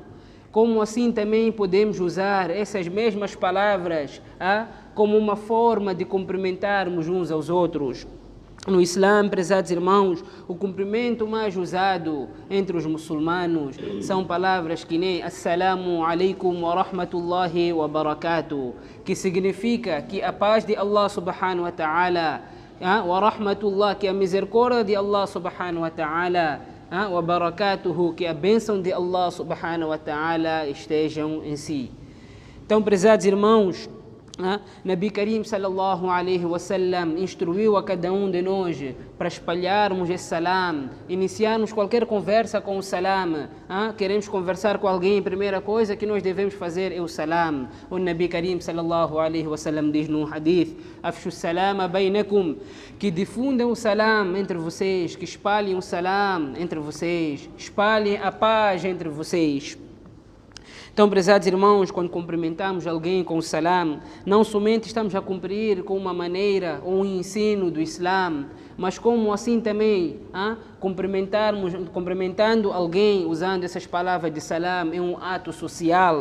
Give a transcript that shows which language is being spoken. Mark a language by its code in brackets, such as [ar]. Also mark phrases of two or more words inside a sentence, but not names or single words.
[pt] Como assim também podemos usar essas mesmas palavras como uma forma de cumprimentarmos uns aos outros. No Islã, prezados irmãos, o cumprimento mais usado entre os muçulmanos são palavras que nem [ar] السلام عليكم ورحمة الله وبركاته, [pt] que significa que a paz de [ar] الله سبحانه وتعالى، ورحمة الله, [pt] que a misericórdia de [ar] الله سبحانه وتعالى، وبركاته, [pt] que a bênção de [ar] الله سبحانه وتعالى [pt] estejam em si. Então, prezados irmãos, [ar] نبي كريم صلى الله عليه وسلم [pt] instruiu a cada um de nós para espalharmos esse salam, iniciarmos qualquer conversa com o salam. Queremos conversar com alguém, a primeira coisa que nós devemos fazer é o salam. O [ar] نبي كريم صلى الله عليه وسلم [pt] diz num hadith: [ar] أفشوا السلام بينكم, [pt] que difundam o salam entre vocês, que espalhem o salam entre vocês, espalhem a paz entre vocês. Então, prezados irmãos, quando cumprimentamos alguém com o salam, não somente estamos a cumprir com uma maneira ou um ensino do Islã, mas como assim também cumprimentando alguém usando essas palavras de salam é um ato social.